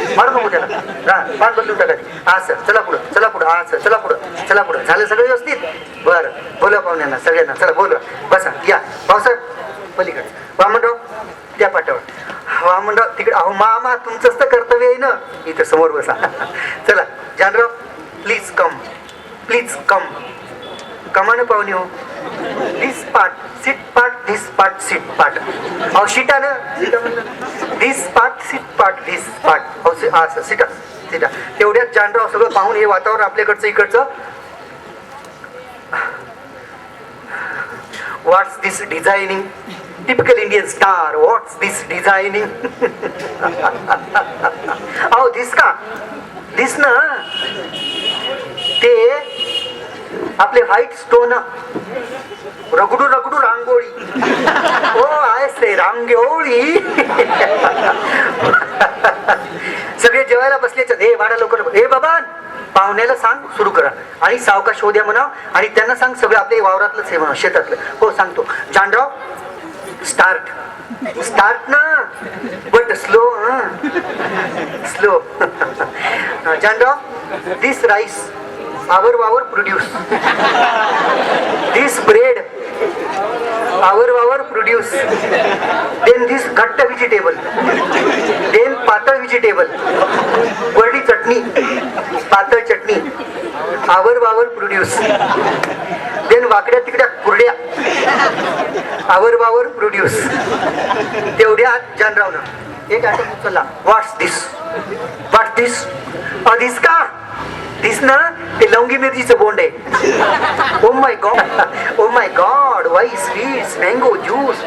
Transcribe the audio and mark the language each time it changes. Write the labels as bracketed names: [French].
[Marathi] मारू नको त्याला, पान बदलून टाका. असं चला पुढं, चला पुढं, असं चला पुढं, चला पुढं. झालं सगळं व्यवस्थित? बरं, बोला पाहुण्यांना सगळ्यांना, चला बोलवा, बसा, या भाऊसाहेब पलीकडे. वामनराव त्या पाटावर, वामनराव तिकडे. अहो मामा, तुमचंच तर कर्तव्य आहे ना, इथं समोर बसा. चला Janrao, [English] Please come, please come. [Marathi] कमान पाहुणे हो. [English] This part sit part, this part sit part. [Marathi] अहो शिटा ना, सिटा म्हणलं. [English] This part sit part, this part. [Marathi] अहो असं सिटा सिटा. तेवढ्यात जानराव सगळं पाहून हे वातावरण आपल्याकडचं इकडचं. [English] What's this designing, typical Indian star. What's this designing. [Marathi] अहो दिस का, दिस ना, ते आपले [English] white stone, [Marathi] रगडू रगडू रांगोळी. ओ आहेस रे रांगोळी. सगळे जेवायला बसलेच. हे वाडा लवकर, हे बाबा पाहुण्याला सांग सुरू करा आणि सावकाश होऊ द्या म्हणाव, आणि त्यांना सांग सगळं आपल्या वावरातलंच हे म्हणा, शेतातलं. हो सांगतो. [English] Janrao start. Start ना, but slow, slow. Janrao, this rice our produce. This bread our produce. Then this ghatta vegetable, then patal vegetable, [Marathi] Verde चटणी, पातळ चटणी, [English] our produce. Then [Marathi] वाकड्या तिकड्या कुरड्या, [English] our produce. [Marathi] तेवढ्यात जानरावनं एक आयटम उचलला. [English] what's this, what this, [Marathi] दिस का, दिस ना, ते लवंगी मिरचीचं बोंड आहे. [English] Oh my god, oh my god, why sweets, mango juice.